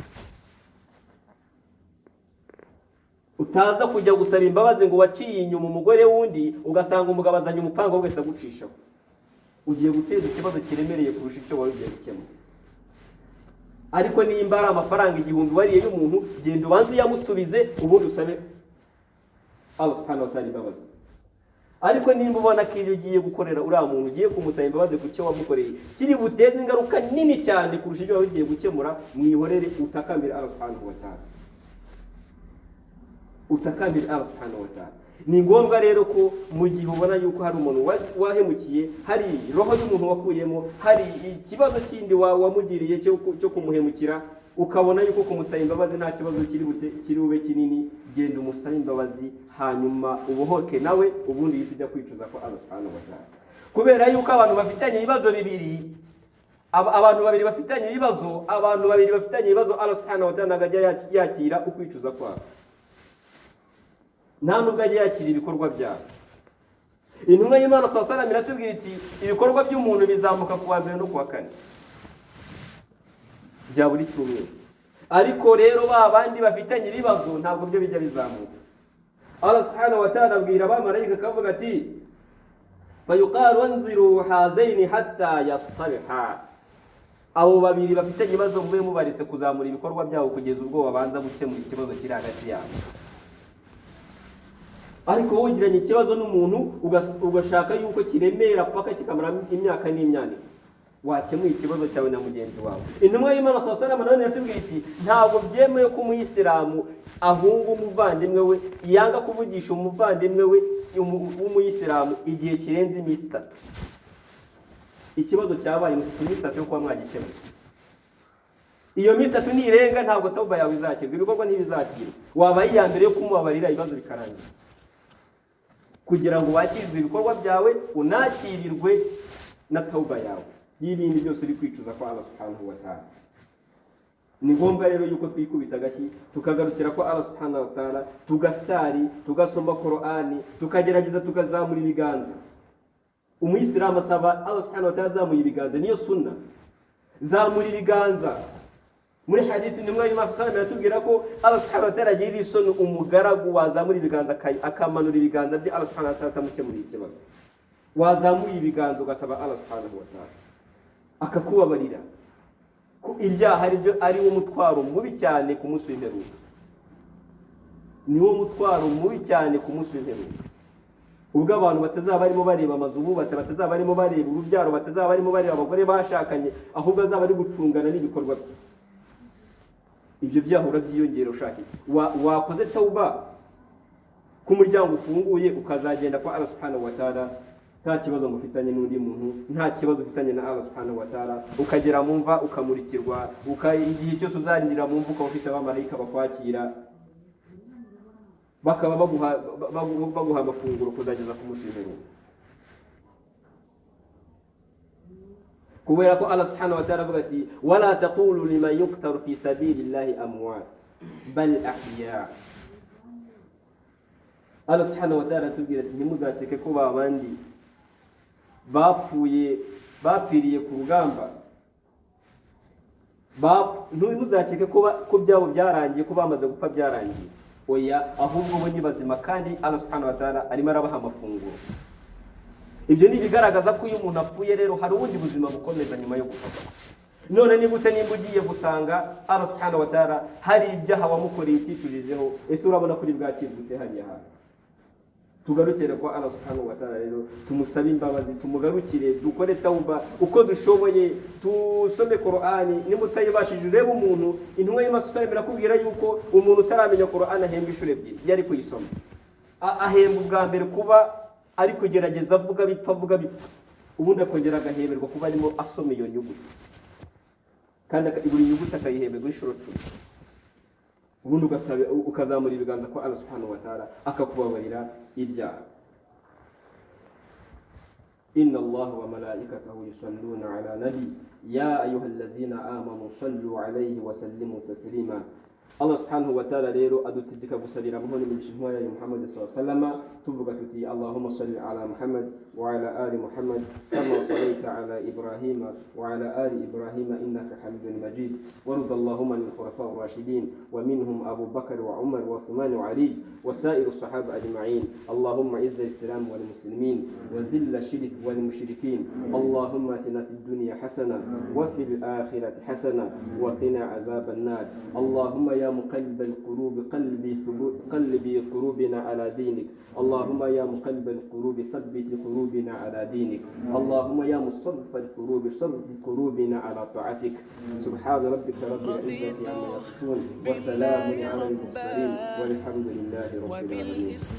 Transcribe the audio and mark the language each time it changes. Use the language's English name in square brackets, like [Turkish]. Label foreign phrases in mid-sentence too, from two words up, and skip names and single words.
[Kinyarwanda] Utaza kujya gusaba imbabazi ngo waciye inyuma umugore wundi ugasanga umugabo azanye umupanga wese agucishaho, ugiye guteza ikibazo kiremereye kurusha icyo wari ugiye gukemura. Ariko nimba ari amafaranga 1000 wariye y'umuntu, genda ubanze uyamusubize ubundi usabe Allah [Arabic] سبحانه وتعالى [Kinyarwanda] imbabazi. Ariko nimba ubona ko iyo ugiye gukorera uriya muntu ugiye kumusaba imbabazi ku cyo wamukoreye kiri buteze ingaruka nini cyane kurusha ibyo wagiye gukemura, mwihorere utakambira Allah [Arabic] سبحانه وتعالى, [Kinyarwanda] Ni ngombwa rero ko mu gihe ubona yuko hari umuntu wahemukiye, hari roho y'umuntu wakuyemo, hari ikibazo kindi wamugiriye cyo kumuhemukira, ukabona yuko kumusaba imbabazi nta kibazo kiri bube kinini, genda umusaba imbabazi hanyuma ubohoke nawe, ubundi yitujya kwicuza ko Allah [Arabic] سبحانه وتعالى. [Kinyarwanda] Kubera yuko abantu bafitanye ibibazo bibiri, abantu babiri bafitanye ibibazo, Allah [Arabic] سبحانه وتعالى [Kinyarwanda] agajya yakira ukwicuza kwabo, nta nubwo ajya yakira ibikorwa byabo. Intumwa y'Imana [Arabic] صلى الله عليه وسلم [Kinyarwanda] iratubwira iti ibikorwa by'umuntu bizamuka ku wa mbere no ku wa kane bya buri cyumweru. Ariko rero bandi bafitanye ibibazo ntabwo byo bijya bizamuka. Allah [Arabic] سبحانه وتعالى [Kinyarwanda] abwira abamarayika akavuga ati [Arabic] فيقال أنظروا هذين حتى يصطلحا, [Kinyarwanda] abo babiri bafitanye ibibazo mwe mubaretse kuzamura ibikorwa byabo kugeza ubwo babanza gukemura ikibazo kiri hagati yabo. Ariko wowe ugiranye ikibazo n'umuntu ugashaka yuko kiremera paka kikamara imyaka n'imyaka, wakemuye ikibazo cyawe na mugenzi wawe. Intumwa y'Imana [Arabic] صلى الله عليه وسلم [Kinyarwanda] yatubwiye iti ntabwo byemewe ko umuyisilamu ahunga umuvandimwe we, yanga kuvugisha umuvandimwe we w'umuyisilamu igihe kirenze iminsi 3, ikibazo cyabaye mu minsi 3 yo kuba mwagikemuye. Iyo minsi 3 nirenga ntabwo tauba yawe izakirwa, ibikorwa ntibizakirwa. Wabaye iya mbere yo kumubabarira ibibazo bikarangira, kugira ngo wakirwe ibikorwa byawe unakirirwe na tauba yawe y'ibindi byose uri kwicuza kwa Allah [Arabic] سبحانه وتعالى. [Kinyarwanda] Ni ngombwa rero yuko twikubita agashyi tukagarukira kwa Allah [Arabic] سبحانه وتعالى, [Kinyarwanda] tugasari, tugasoma Qur'ani, tukagerageza tukazamura ibiganza. Umuyisilamu asaba Allah [Arabic] سبحانه وتعالى [Kinyarwanda] azamuye ibiganza, niyo sunna. Zamura ibiganza. Muri hadithi nimwe y'Imam Sallallahu yatubwira ko Allah [Arabic] سبحانه وتعالى [Kinyarwanda] agira isoni umugaragu wazamura ibiganza akamanura ibiganza bye, Allah [Arabic] سبحانه وتعالى [Kinyarwanda] atamukemurira ikibazo. Wazamuye ibiganza ugasaba Allah [Arabic] سبحانه وتعالى [Kinyarwanda] akakubabarira ko ibyaha ari wo mutwaro mubi cyane ku munsi w'imperuka. Ni wo mutwaro mubi cyane ku munsi w'imperuka, ubwo abantu batazaba barimo bareba amazu bubatse, batazaba barimo bareba urubyaro, batazaba barimo bareba abagore bashakanye, ahubwo azaba ari gucungana n'ibikorwa bye. Ibyo byaha urabyiyongera ushaka iki? Wakoze tauba ku muryango ufunguye ukazagenda kwa Allah [Arabic] سبحانه وتعالى, [Kinyarwanda] nta kibazo mufitanye n'undi muntu, nta kibazo ufitanye na Allah [Arabic] سبحانه وتعالى, [Kinyarwanda] ukagera mu mva ukamurikirwa, igihe cyose uzarindira mu mva ukaba ufite abamarayika bakwakira, bakaba baguha amafunguro kuzageza ku munsi w'imperuka. Kubera ko Allah [Arabic] سبحانه وتعالى [Kinyarwanda] avuga ati [Arabic] ولا تقولوا لمن يقتل في سبيل الله أموات بل أحياء. [Kinyarwanda] Allah [Arabic] سبحانه وتعالى [Kinyarwanda] atubwira ati ntimuzakeke ko babandi bapfiriye ku rugamba, ntuzakeke ko byabo byarangiye, ko bamaze gupfa byarangiye. Oya, ahubwo bo ni bazima kandi Allah [Arabic] سبحانه وتعالى [Kinyarwanda] arimo arabaha amafunguro. Ibyo ni bigaragaza ko iyo umuntu apfuye rero hari ubundi buzima bukomeza nyuma yo gupfa. None ni gute nimba ugiye gusanga Allah [Arabic] سبحانه وتعالى [Kinyarwanda] hari ibyaha wamukoreye utiturijeho, ese urabona kuri bwakirwe hariya hantu? Tugarukire kwa Allah [Arabic] سبحانه وتعالى [Kinyarwanda] rero, tumusabe imbabazi, tumugarukire, dukore tauba uko dushoboye, tusome Qur'ani. Nimutayibashije urebe umuntu, intumwa y'Imana irakubwira yuko umuntu utaramenya Qur'ani ahembwa inshuro 2 yari kuyisoma. Ahembwa ubwa mbere kuba ari kugerageza avuga bipfa, ubundi akongera agaheberwa kuba arimo asoma iyo nyuguti, kandi buri nyuguti akayihemberwa inshuro 10. Ubundi ukazamura ibiganza kwa Allah [Arabic] سبحانه وتعالى [Kinyarwanda] akakubabarira ibyaha. [Arabic] إن الله وملائكته يصلون على النبي يا أيها الذين آمنوا صلوا عليه وسلموا تسليما. Allah سبحانه وتعالى rero adutegeka gusabira amahoro n'imigisha ya Muhammad صلى الله عليه وسلم, [Kinyarwanda] tuvuga tuti [Arabic] اللهم صل على محمد وعلى آل محمد كما صليت على إبراهيم وعلى آل إبراهيم إنك حميد مجيد. وارض اللهم للخلفاء الراشدين ومنهم أبو بكر وعمر وعثمان وعلي وسائر الصحابة أجمعين. اللهم أعز الإسلام والمسلمين وأذل الشرك والمشركين. اللهم آتنا في الدنيا حسنة وفي الآخرة حسنة وقنا عذاب النار. Allahumma يا مقلب القلوب قلبي قلوبنا على دينك. اللهم يا مقلب القلوب ثبت قلوبنا على دينك. اللهم يا مصرف القلوب صرف قلوبنا على طاعتك. سبحان ربك رب العزة عما يصفون وسلام على المرسلين والحمد لله رب العالمين.